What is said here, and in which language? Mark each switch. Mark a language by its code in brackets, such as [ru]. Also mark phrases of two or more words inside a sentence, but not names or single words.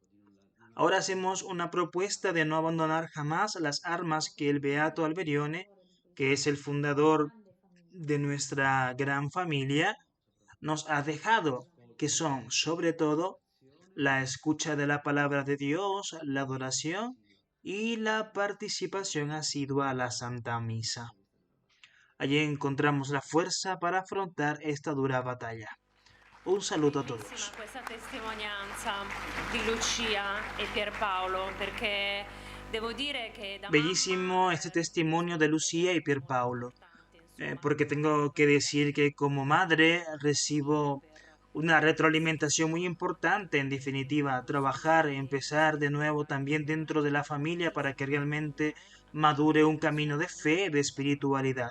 [es] Ahora hacemos una propuesta de no abandonar jamás las armas que el Beato Alberione, que es el fundador de nuestra gran familia, nos ha dejado, que son sobre todo la escucha de la palabra de Dios, la adoración y la participación asidua a la Santa Misa. Allí encontramos la fuerza para afrontar esta dura batalla. Un saludo a todos. [it] Questa testimonianza di Lucia e Pierpaolo, perché devo dire che da [es] Bellísimo este testimonio de Lucía y Pierpaolo. porque tengo que decir que como madre recibo una retroalimentación muy importante, en definitiva, trabajar, empezar de nuevo también dentro de la familia para que realmente madure un camino de fe, de espiritualidad.